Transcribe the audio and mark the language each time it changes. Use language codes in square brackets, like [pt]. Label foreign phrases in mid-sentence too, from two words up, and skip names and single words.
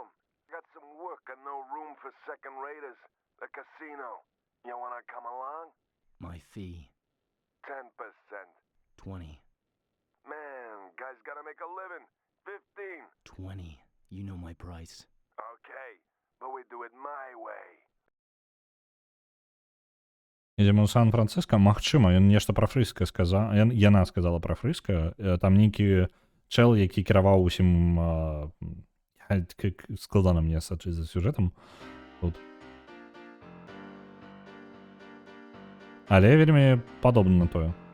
[en] Got some work and no room for second raters. The casino. You wanna come along? My fee, 10%. 20. Man, guy's gotta make a living. 15. 20. You know my price. Okay, but we do it my way. [be] Ідзем у Сан-Франциско, магчыма, ён нешта пра Фрыска сказаў, яна сказала пра Фрыска, там нейкі чел, які кіраваў усім, складана мне сачыць за сюжэтам тут. Але вельмі падобна на тое.